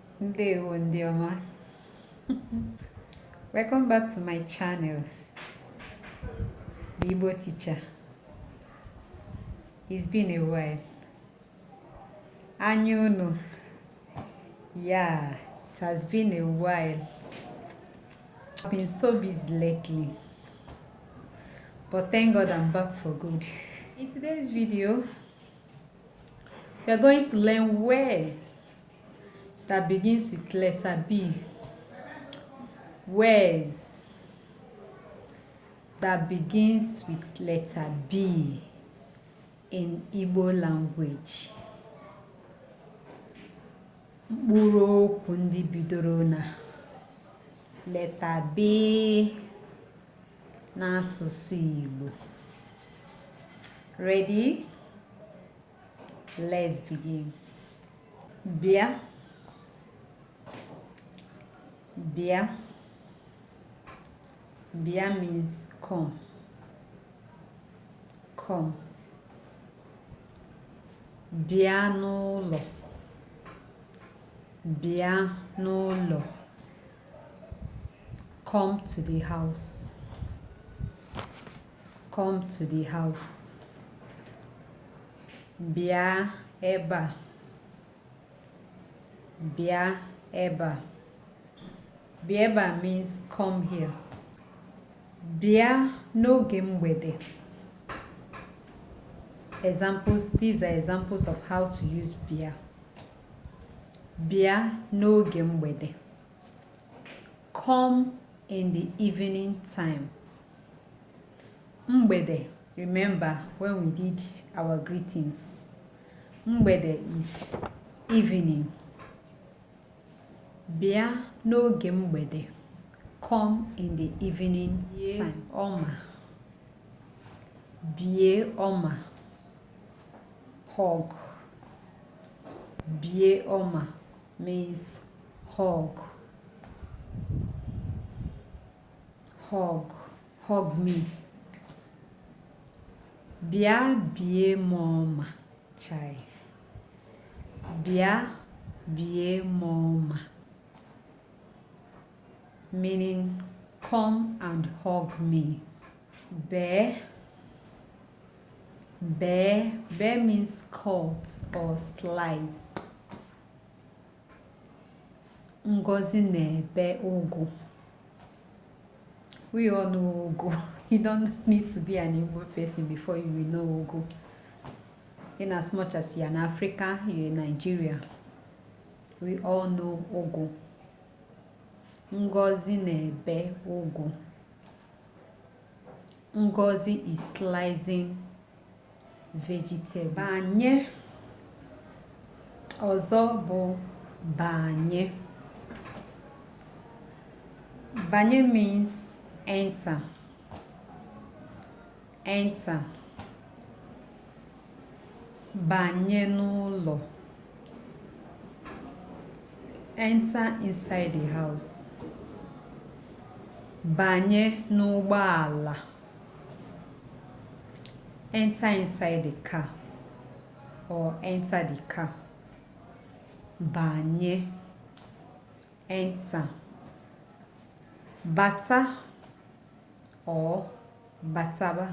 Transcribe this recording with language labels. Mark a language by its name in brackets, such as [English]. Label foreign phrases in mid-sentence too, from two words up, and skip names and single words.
[Igbo] Ndewo ndị ọma. [English] Welcome back to my channel, the Igbo teacher. It's been a while. Anyuno. Yeah, it has been a while. I've been so busy lately, but thank God I'm back for good. In today's video, we are going to learn words that begins with letter B. Words that begins with letter B in Igbo language. [Igbo] Mkpụrụ okwu ndị bidoro na [English] letter B [Igbo] n'asụsụ Igbo. [English] Ready? Let's begin. [Igbo] Bịa. Bịa. [English] Bịa means come. Come. [Igbo] Bịa n'ụlọ. Bịa n'ụlọ. [English] Come to the house. Come to the house. [Igbo] Bịa ebe a. Bịa ebe a. Bịa ebe a [English] means come here. [Igbo] Bịa n'oge mgbede. [English] These are examples of how to use bịa. [Igbo] Bịa n'oge mgbede. [English] Come in the evening time. Mgbede, remember when we did our greetings. Mgbede is evening. [Igbo] Bịa n'oge mgbede. [English] Come in the evening time. [Igbo] Ọma. Bie ọma. [English] Hug. [Igbo] Bie ọma [English] means hug. Hug. Hug me. [Igbo] Bịa bie m ọma. Chai. Bịa bie m ọma. [English] Meaning come and hug me. [Igbo] Bear. Bear. [English] Bear means cut or slice. [Igbo] Ngozi na-ebe ugu. [English] We all know ugu. You don't need to be an Igbo person before you will know ugu. In as much as you're in Africa, you're in Nigeria, we all know ugu. [Igbo] Ngozi na-ebe ugu. [English] Ngozi is slicing vegetable. [Igbo] Banye. Ọzọ bụ banye. [English] Banye means enter. Enter. [Igbo] Banye n'ụlọ. [English] Enter inside the house. [Igbo] Banye n'ụgbọala. [English] Enter inside the car or enter the car. [Igbo] Banye. Enter. Bata or bataba.